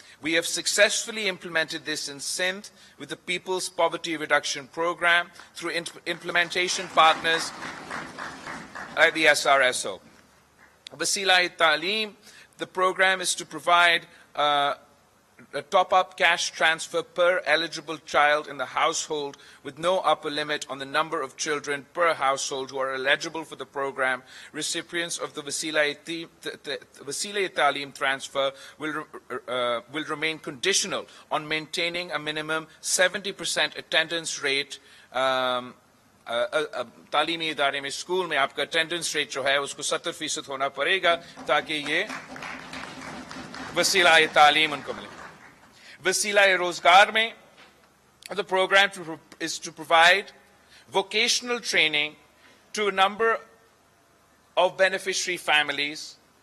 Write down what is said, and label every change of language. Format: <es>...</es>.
<en>We have successfully implemented this in Sindh with the People's Poverty Reduction Program through implementation partners at the SRSO. Wasila-e-Taaleem, the program is to provide a top-up cash transfer per eligible child in the household with no upper limit on the number of children per household who are eligible for the program. Recipients of the Wasila-e-Taaleem transfer will remain conditional on maintaining a minimum 70% attendance rate</en> <hi>तालीमी इदारे में school में आपका attendance rate जो है उसको 70% होना पड़ेगा ताकि ये वसीला-ए-तालीम उनको मिले।</hi> <en>वसीला-ए-रोजगार में the program is to provide vocational training to a number of beneficiary families.</en>